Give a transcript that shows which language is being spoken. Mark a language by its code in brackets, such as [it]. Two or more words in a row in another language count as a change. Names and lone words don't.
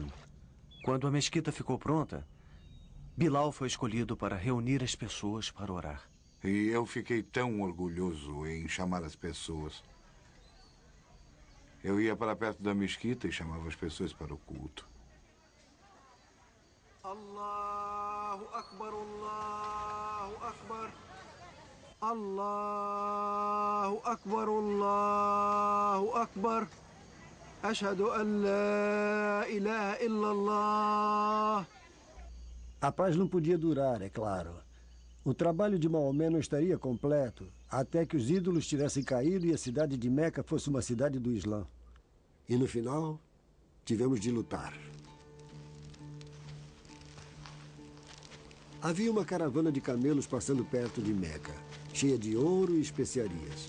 [pt] Quando a mesquita ficou pronta, Bilal foi escolhido para reunir as pessoas para orar. E eu fiquei tão orgulhoso em chamar as pessoas. Eu ia para perto da mesquita e chamava as pessoas para o culto. [ar] الله أكبر، الله أكبر. الله أكبر، الله أكبر. أشهد أن لا إله إلا الله. [pt] A paz não podia durar, é claro. O trabalho de Maomé não estaria completo até que os ídolos tivessem caído e a cidade de Meca fosse uma cidade do Islã. E no final, tivemos de lutar. Havia uma caravana de camelos passando perto de Meca, cheia de ouro e especiarias.